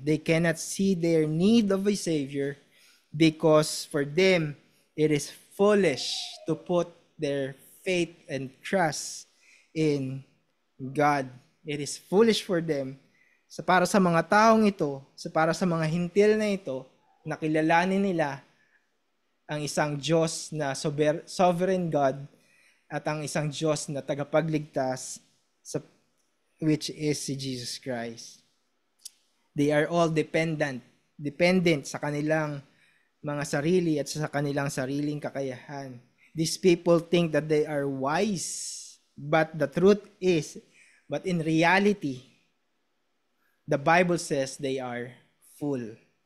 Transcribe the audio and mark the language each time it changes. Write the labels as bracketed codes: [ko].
[en] They cannot see their need of a Savior because for them, it is foolish to put their faith and trust in God. It is foolish for them. [tl] Para sa mga taong ito, para sa mga hintil na ito, nakilalanin nila ang isang Diyos na sovereign God at ang isang Diyos na tagapagligtas, [en] which is [tl] si Jesus Christ. [en] They are all dependent [tl] sa kanilang mga sarili at sa kanilang sariling kakayahan. [en] These people think that they are wise, but the truth is, but in reality, the Bible says they are fool.